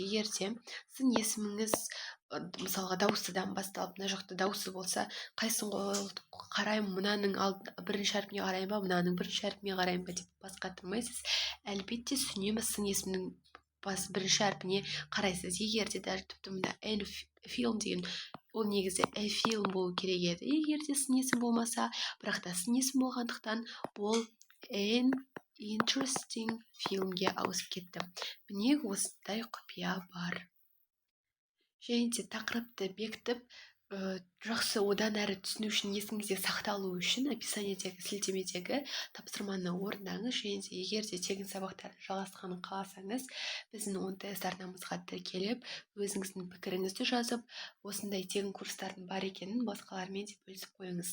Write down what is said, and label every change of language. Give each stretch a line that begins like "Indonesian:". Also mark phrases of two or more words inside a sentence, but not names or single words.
Kazakh: Егер де сын есіміңіз мысалға дауыстыдан басталып, мына жақта дауысы болса, қайсын қараймын, мынаның бірінші әрпіне қараймын ба, мынаның бірінші әрпіне қараймын ба деп бас қатырмайсыз. Әлбетте үнемі сын есімнің бірінші әрпіне қарайсыз. Егер де даже тіпті мына film деген ол негізі film болу керек еді, егер де сын есім болмаса, бірақ та сын есім болғандықтан ол
English: an interesting filmге
Kazakh: ауысып кетті. Міне осындай құпия бар. Және де тақырыпты бекітіп, жақсы одан әрі түсіну үшін, есіңізде сақталу үшін описаниедегі сілтемедегі тапсырманы орындаңыз. Және де егер де тегін сабақтарды жалғасқанын қаласаңыз, біздің ОНТС арнамызға тіркеліп, өзіңіздің пікіріңізді жазып, осындай тегін курстардың бар екенін басқалармен де бөлісіп қойыңыз.